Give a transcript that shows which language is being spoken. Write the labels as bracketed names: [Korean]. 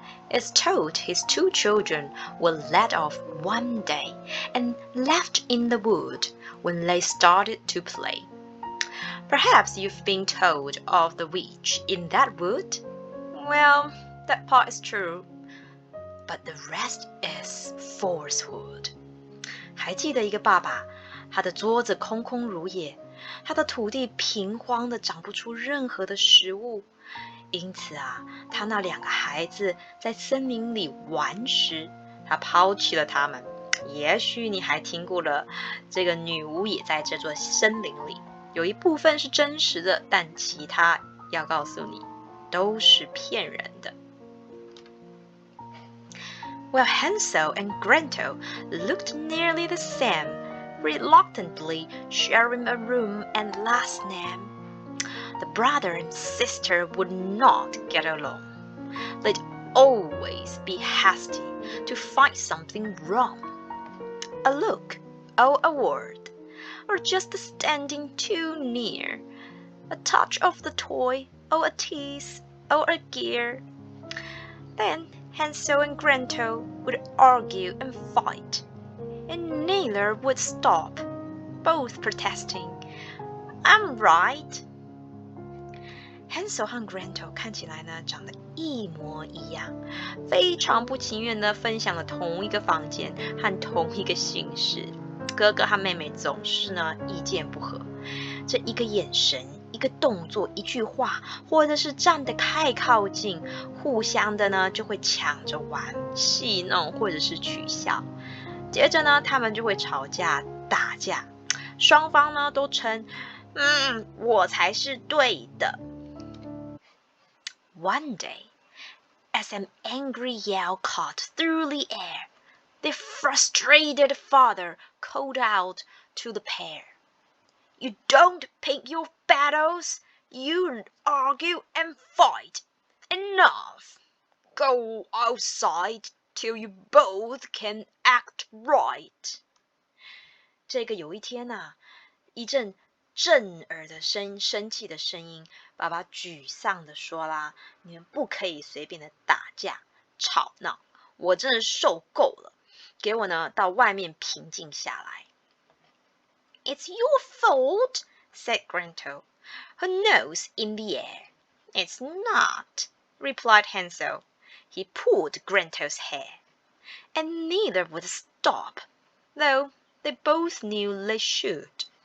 [English] It's told his two children were let off one day and left in the wood when they started to play. Perhaps you've been told of the witch in that wood? Well, that part is true, but the rest is falsehood. [Chinese] 还记得一个爸爸，他的桌子空空如也，他的土地平荒的长不出任何的食物。因此啊，他那两个孩子在森林里玩时，他抛弃了他们。也许你还听过了，这个女巫也在这座森林里。有一部分是真实的，但其他要告诉你，都是骗人的。 [English] Well, Hansel and Gretel looked nearly the same, reluctantly sharing a room and last name. The brother and sister would not get along. They'd always be hasty to find something wrong. A look, or a word, or just standing too near. A touch of the toy, or a tease, or a gear. Then Hansel and Gretel would argue and fight, and neither would stop, both protesting, "I'm right." [Chinese] Hansel 和 Gretel 看起来呢长得一模一样，非常不情愿地分享了同一个房间和同一个寝室。哥哥和妹妹总是呢意见不合，这一个眼神、一个动作、一句话，或者是站得太靠近，互相的呢就会抢着玩、戏弄或者是取笑。接着呢，他们就会吵架、打架，双方呢都称我才是对的。 [English] One day, as an angry yell caught through the air, the frustrated father called out to the pair, "You don't pick your battles, you argue and fight. Enough! Go outside till you both can act right." [Chinese] 这个有一天啊，一阵震耳的生气的声音，爸爸沮丧的说啦：“你们不可以随便的打架、吵闹，我真的受够了，给我呢到外面平静下来。” [English] "It's your fault," said Gretel, her nose in the air. "It's not," replied Hansel. He pulled Gretel's hair, and neither would stop, though they both knew they should.